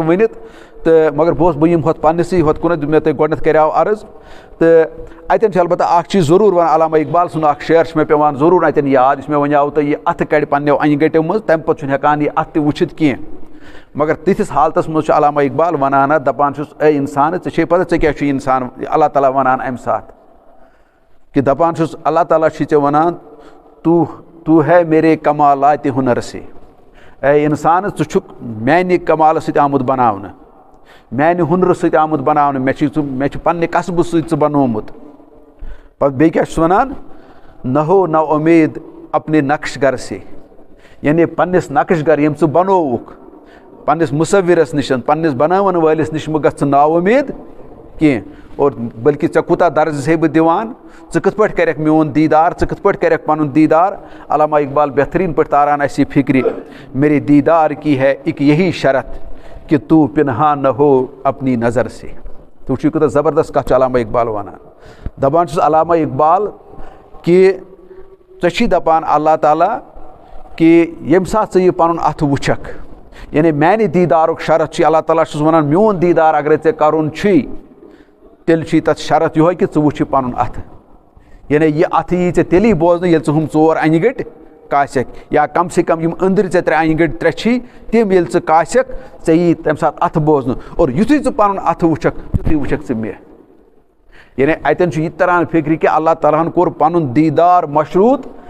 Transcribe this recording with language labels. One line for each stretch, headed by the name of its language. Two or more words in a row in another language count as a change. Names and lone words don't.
Kashmiri: ؤنِتھ تہٕ مگر بہٕ یِمہٕ ہُتھ پنٛنِسٕے ہُتھ کُنَتھ مےٚ تۄہہِ گۄڈنٮ۪تھ کَریو عرض تہٕ اَتٮ۪ن چھُ البتہ اَکھ چیٖز ضروٗر وَنان علامہ اقبال سُنٛد اَکھ شعر چھُ مےٚ پٮ۪وان ضروٗر اَتٮ۪ن یاد یُس مےٚ وَنیو تۄہہِ یہِ اَتھٕ کَڑِ پنٛنیو اَنہِ گَٹیو منٛز تَمہِ پَتہٕ چھُنہٕ ہٮ۪کان یہِ اَتھٕ تہِ وٕچھِتھ کینٛہہ مگر تِتھِس حالتَس منٛز چھُ علامہ اقبال وَنان اَتھ دَپان چھُس اے اِنسان ژےٚ چھے پَتہ ژےٚ کیٛاہ چھُ اِنسان اللہ تعالیٰ وَنان اَمہِ ساتہٕ کہِ دَپان چھُس اللہ تعالیٰ چھُے ژےٚ وَنان
Urdu: تو ہے میرے کمالاتِ ہُنر سے
Kashmiri: اے اِنسان ژٕ چھُکھ میٛانہِ کمالہٕ سۭتۍ آمُت بَناونہٕ میٛانہِ ہُنرٕ سۭتۍ آمُت بَناونہٕ مےٚ چھُ پنٛنہِ قصبہٕ سۭتۍ ژٕ بَنومُت پَتہٕ بیٚیہِ کیٛاہ چھُس وَنان
Urdu: نہ ہو نہ اُمید اپنے نقش گر سے
Kashmiri: یعنی پنٛنِس نقش گر ییٚمۍ ژٕ بَنووُکھ پنٛنِس مُصوِرَس نِش پنٛنِس بَناوَن وٲلِس نِش مہٕ گژھ ژٕ نا اُمید کینٛہہ اور بٔلکہِ ژےٚ کوٗتاہ درجہٕ چھے بہٕ دِوان ژٕ کِتھ پٲٹھۍ کَرٮ۪کھ میون دیٖدار ژٕ کِتھ پٲٹھۍ کَرٮ۪کھ پَنُن دیٖدار علامہ اقبال بہتریٖن پٲٹھۍ تاران اَسہِ یہِ
Urdu: فِکرِ میرے دیٖدار کی ہے اِک یہی شرط کہ تو پِنہان نہ ہو اپنی نظر سے
Kashmiri: تہٕ وٕچھِو کوٗتاہ زبردست کَتھ چھُ علامہ اقبال وَنان دَپان چھُس علامہ اقبال کہِ ژےٚ چھی دَپان اللہ تعالیٰ کہِ ییٚمہِ ساتہٕ ژٕ یہِ پَنُن اَتھٕ وٕچھکھ یعنی میٛانہِ دیٖدارُک شرط چھُے اللہ تعالیٰ چھُس وَنان میون دیٖدار اگرَے ژےٚ کَرُن چھُے تیٚلہِ چھُے تَتھ شرط یِہوٚے کہِ ژٕ وٕچھ یہِ پَنُن اَتھٕ یعنی یہِ اَتھٕ یی ژےٚ تیٚلی بوزنہٕ ییٚلہِ ژٕ ہُم 4 اَنہِ گٔٹۍ کاسٮ۪کھ یا
Urdu: کم سے کم
Kashmiri: یِم أنٛدرۍ ژےٚ 3 اَنہِ گٔٹۍ 3 چھی تِم ییٚلہِ ژٕ کاسٮ۪کھ ژےٚ یی تَمہِ ساتہٕ اَتھٕ بوزنہٕ اور یُتھُے ژٕ پَنُن اَتھٕ وٕچھکھ تیُتھُے وٕچھکھ ژٕ مےٚ یعنی اَتٮ۪ن چھُ یہِ تہِ تَران فِکرِ کہِ اللہ تعالیٰ ہَن کوٚر پَنُن دیٖدار مشروٗط